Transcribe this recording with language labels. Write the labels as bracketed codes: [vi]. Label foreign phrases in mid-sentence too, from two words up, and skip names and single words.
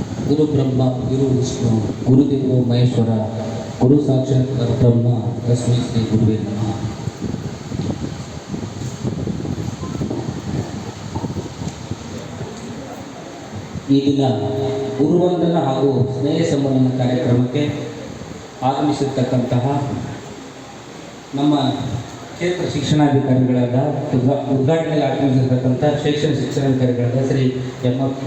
[sa] ಗುರು ಬ್ರಹ್ಮ ಗುರು ವಿಷ್ಣು ಗುರುದೇವೋ ಮಹೇಶ್ವರ ಗುರು ಸಾಕ್ಷಾತ್ ಪರಬ್ರಹ್ಮ ತಸ್ಮೈ ಶ್ರೀ ಗುರುವೇ ನಮಃ. [kn] ಈ ದಿನ ಗುರುವಂದನ ಹಾಗೂ ಸ್ನೇಹ ಸಂಬಂಧನ ಕಾರ್ಯಕ್ರಮಕ್ಕೆ ಆಗಮಿಸಿರ್ತಕ್ಕಂತಹ ನಮ್ಮ ಕ್ಷೇತ್ರ ಶಿಕ್ಷಣಾಧಿಕಾರಿಗಳಾದ ಉದ್ಘಾಟನೆಗೆ ಆಗಮಿಸಿರ್ತಕ್ಕಂಥ ಶಿಕ್ಷಣಾಧಿಕಾರಿಗಳಾದ ಶ್ರೀ ಎಂ.ಎಫ್.